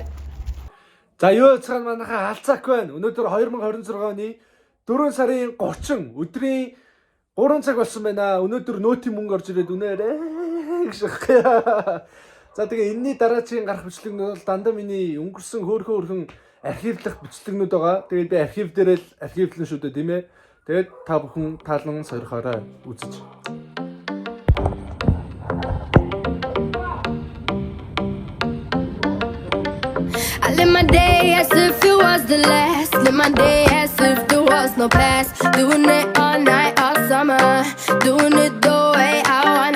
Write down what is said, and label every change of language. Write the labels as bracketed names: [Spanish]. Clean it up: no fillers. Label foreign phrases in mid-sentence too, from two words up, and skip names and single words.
[Mongolian] За юу яцгаан манайхаа халцаак байна. Өнөөдөр 2026 оны 4 сарын 30 өдрийн 3 цаг болсон байна. Өнөөдөр нөтийн мөнгө орж ирээд үнээрээ гэж. За тэгээ энэний дараагийн гарах бичлэгнүүд бол дандаа миний өнгөрсөн хөөрхөн архивлах бичлэгнүүд байгаа. Тэгээд би архив дээр л архивлэн шүү дээ тийм ээ. Тэгээд та бүхэн таалан сойрхоорой үзэж. [English] I live my day as if it was the last. Live my day as if there was no past. Doing it all night, all summer. Doing it the way I wanna.